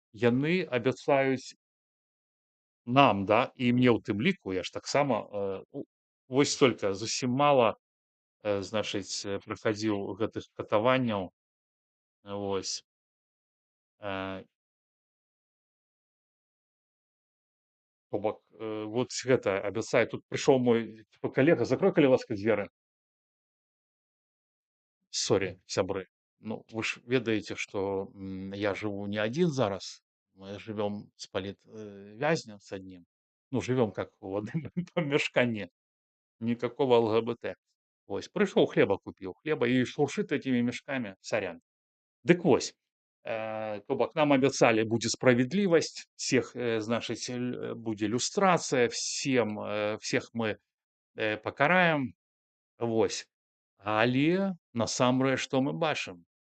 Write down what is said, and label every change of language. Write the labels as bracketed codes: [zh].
[be] яны абяцаюць нам, да, і мне ў тым ліку, я ж таксама, вось толькі зусім мала, значыць, прахадзіў гэтых катаванняў, вось, э, то бок, вот гэта абяцае. Тут прыйшоў мой типа калега: "Закрой, калі ласка, дзверы". Сорі, сябры. Ну, вы ж ведаеце, што я жыву не адзін зараз. Мы жывём з вязнем з аднім. [ru] Ну, живем как в одном помешкании. Никакого ЛГБТ. Вось, пришел, хлеба купил, хлеба и шуршит этими мешками, сорян. [be] Дык вось, то бок нам абяцалі будзе справядлівасць, всех, значыць, будзе люстрацыя, всех мы, пакараем. Вось. Але насамрэч што мы бачым?